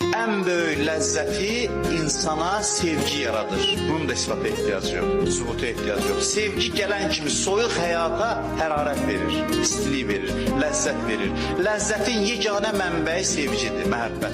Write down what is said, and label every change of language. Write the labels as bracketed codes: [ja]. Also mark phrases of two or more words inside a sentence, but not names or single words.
[tr] en büyük lezzeti insana sevgi yaradır. Bunun da ispata ihtiyacı yok, sübuta ihtiyacı yok. [az] Sevgi gelen kimi soyuq həyata hərarət verir, istilik verir, lezzet verir. Lezzetin yeganə mənbəyi sevgidir, məhəbbət.